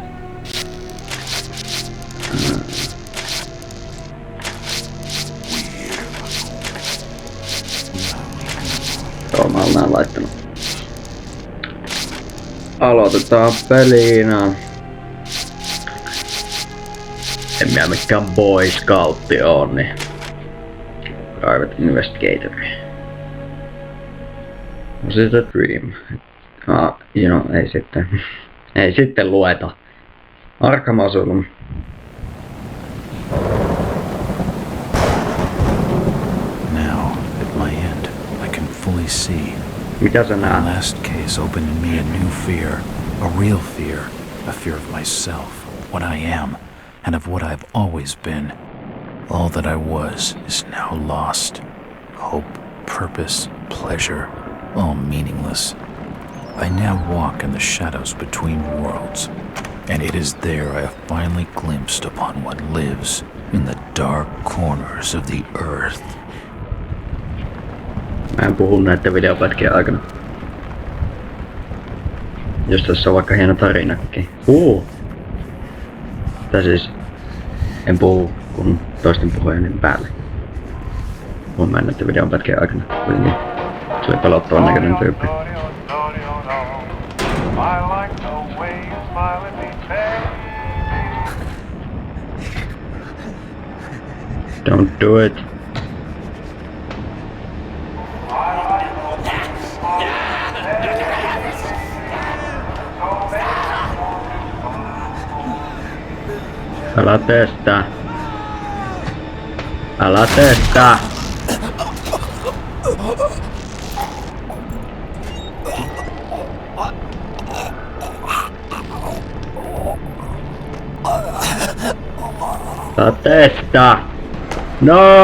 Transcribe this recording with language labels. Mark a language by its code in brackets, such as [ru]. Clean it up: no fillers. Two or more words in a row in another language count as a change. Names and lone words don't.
[fi] Joo, mä olen näin laittanut. Aloitetaan pelinä. En minä mikään Boy Scoutti oo, niin [en] Private Investigator. Was it a dream? [fi] Ei sitten lueta. Arkham Asylum. [en] Now, at my end, I can fully see. [fi] Mitä sä [en] The [fi] näet? [en] last case opened in me a new fear, a real fear, a fear of myself, what I am, and of what I've always been. All that I was is now lost. Hope, purpose, pleasure, all meaningless. I now walk in the shadows between worlds, and it is there I have finally glimpsed upon what lives in the dark corners of the earth. [fi] Mä en puhu näiden videopätkien aikana. Jos tässä on vaikka hieno tarinakin. Tai siis en puhu kun toisten puhujien päälle. Puhun mä näiden videopätkien aikana. Kuitenkin se oli pelottavan näköinen tyyppi. [en] Don't do it. [fi] Älä testaa. Älä testaa. Älä testaa. No.